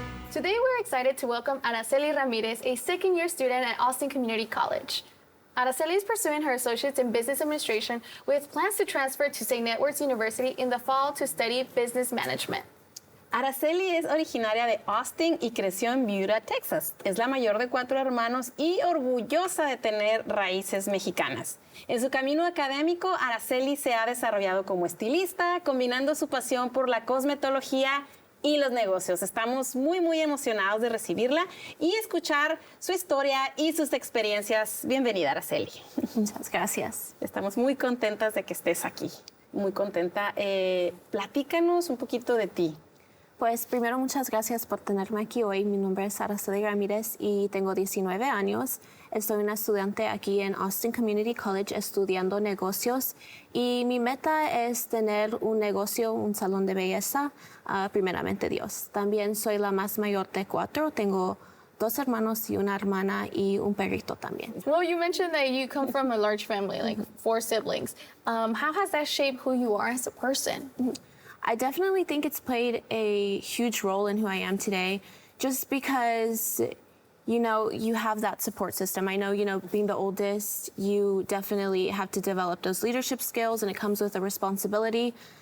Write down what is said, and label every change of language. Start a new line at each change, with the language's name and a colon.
English: Today, we're excited to welcome Araceli Ramirez, a second-year student at Austin Community College. Araceli is pursuing her associates in business administration with plans to transfer to St. Edward's University in the fall to study business management.
Spanish: Araceli es originaria de Austin y creció en Buda, Texas. Es la mayor de 4 hermanos y orgullosa de tener raíces mexicanas. En su camino académico, Araceli se ha desarrollado como estilista, combinando su pasión por la cosmetología y los negocios. Estamos muy emocionados de recibirla y escuchar su historia y sus experiencias. Bienvenida, Araceli. Muchas gracias. Estamos muy contentas de que estés aquí. Muy contenta. Platícanos un poquito de ti. Pues primero muchas gracias por tenerme aquí hoy. Mi nombre es Araceli Ramirez y tengo 19 años. Soy una estudiante aquí en Austin Community College estudiando negocios y mi meta es tener un negocio, un salón de belleza, primeramente Dios. También soy la más mayor de 4. Tengo 2 hermanos y una hermana y un perrito también.
English: Well, you mentioned that you come from a large family, like 4 siblings. How has that shaped who you are as a person? I definitely think it's played a huge role in who I am today, just because, you have that support system. I know, being the oldest, you definitely have to develop those leadership skills and it comes with a responsibility.